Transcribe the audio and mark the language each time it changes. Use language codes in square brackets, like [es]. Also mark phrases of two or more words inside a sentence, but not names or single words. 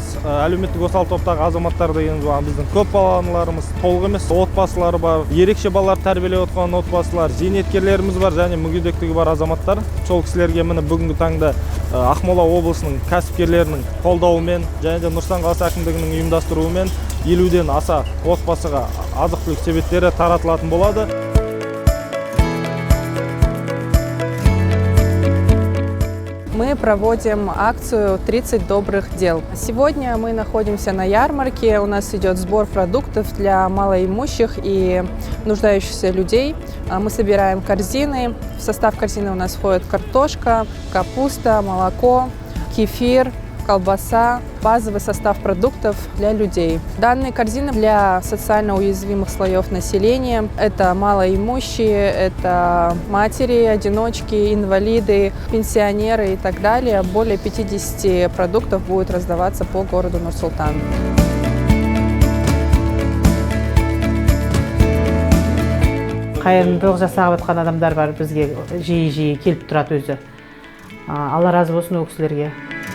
[kk] Әлеуметтік осал топтағы азаматтар деген біздің көп балаларымыз, толық емес отбасылары бар, ерекше балалар тәрбиелеп отқан отбасылар, зейнеткерлеріміз бар және мүгедектігі бар азаматтар. Сол кісілерге міне бүгінгі таңда Ақмола облысының кәсіпкерлерінің қолдауымен және де Нұр-Сұлтан қаласы әкімдігінің ұйымдастыруымен 50-ден аса отбасыға азық-түлік себеттері таратылатын болады. [ru] Мы проводим акцию «30 добрых дел». Сегодня мы находимся на ярмарке. У нас идет сбор продуктов для малоимущих и нуждающихся людей. Мы собираем корзины. В состав корзины у нас входит картошка, капуста, молоко, кефир, колбаса, базовый состав продуктов для людей. Данные корзины для социально уязвимых слоев населения. Это малоимущие, это матери, одиночки, инвалиды, пенсионеры и так далее. Более 50 продуктов будет раздаваться по городу Нур-Султан. [kk] Қайырымдылық жасап жатқан адамдар бар, бізге жиі келіп тұрады өзі. Алла разы болсын ол кісілерге.